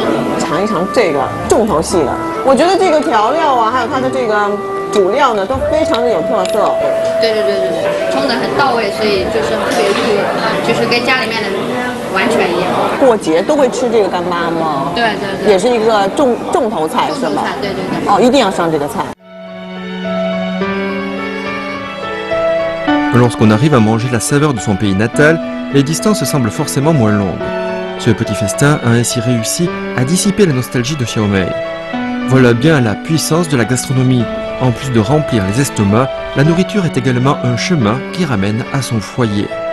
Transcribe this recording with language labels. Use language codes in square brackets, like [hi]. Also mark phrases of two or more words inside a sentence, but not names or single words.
[zh] 尝一尝这个重头戏了，我觉得这个调料啊，还有它的这个主料呢，都非常的有特色。对，冲得很到位，所以就是特别入味，就是跟家里面的完全一样。过节都会吃这个干妈吗？对，也是一个重头菜是吧？对。一定要上这个菜。 [fr] Lorsqu'on arrive à manger la saveur de son pays natal, les distances semblent forcément moins longues. Ce petit festin a ainsi réussi à dissiper la nostalgie de Xiaomei. Voilà bien la puissance de la gastronomie. En plus de remplir les estomacs, la nourriture est également un chemin qui ramène à son foyer.